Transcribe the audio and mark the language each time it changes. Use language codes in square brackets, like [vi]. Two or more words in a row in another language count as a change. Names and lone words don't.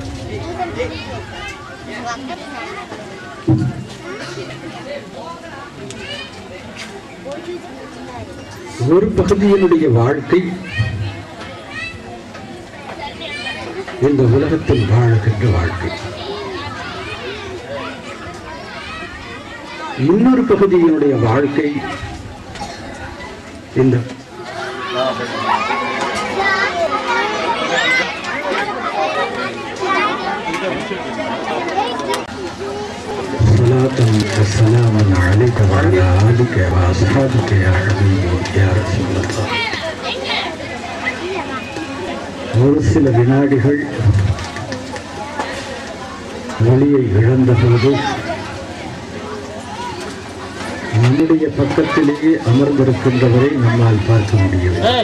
[ta] ஒரு பகுதியினுடைய வாழ்க்கை இந்த உலகத்தில் வாழுகின்ற வாழ்க்கை, இன்னொரு பகுதியினுடைய வாழ்க்கை இந்த [ar] صلاة وسلاما عليك وعلى آلك وأصحابك يا حبيبي يا رسول الله. [ta] ஒரு சில வினாடிகள் ஒளியை இழந்தபோது நம்முடைய பக்கத்திலேயே அமர்ந்திருக்கின்றவரை நம்மால் பார்க்க முடியும்.